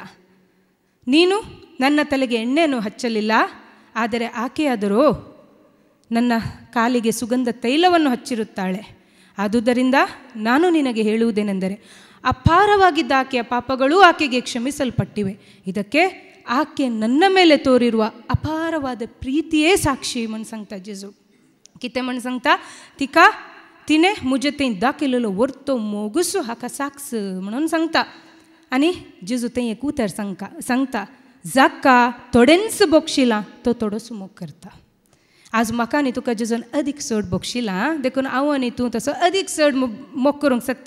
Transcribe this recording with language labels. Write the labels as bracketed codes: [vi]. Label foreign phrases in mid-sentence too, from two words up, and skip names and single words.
[kn] ನೀನು ನನ್ನ ತಲೆಗೆ ಎಣ್ಣೆಯನ್ನು ಹಚ್ಚಲಿಲ್ಲ, ಆದರೆ ಆಕೆಯಾದರೂ ನನ್ನ ಕಾಲಿಗೆ ಸುಗಂಧ ತೈಲವನ್ನು ಹಚ್ಚಿರುತ್ತಾಳೆ. ಆದುದರಿಂದ ನಾನು ನಿನಗೆ ಹೇಳುವುದೇನೆಂದರೆ, ಅಪಾರವಾಗಿದ್ದ ಆಕೆಯ ಪಾಪಗಳು ಆಕೆಗೆ ಕ್ಷಮಿಸಲ್ಪಟ್ಟಿವೆ. ಇದಕ್ಕೆ ಆಕೆ ನನ್ನ ಮೇಲೆ ತೋರಿರುವ ಅಪಾರವಾದ ಪ್ರೀತಿಯೇ ಸಾಕ್ಷಿ [kok] म्हण सांगता जेजू. कितें म्हण सांगता? तिका तिने मुजे तें दाखयलेलो वर्तो मोगूसू हाका साक्स म्हणून सांगता. आनी जेजू तें एक उतर सांगता, जाका थोडेंच बोगशिलां तो थोडोसो मोग करता. आज म्हाका आनी तुका जेजून अदीक चड बोगशिलां, देखून हांव आनी तूं तसो अदीक चड मोग करूंक शकता.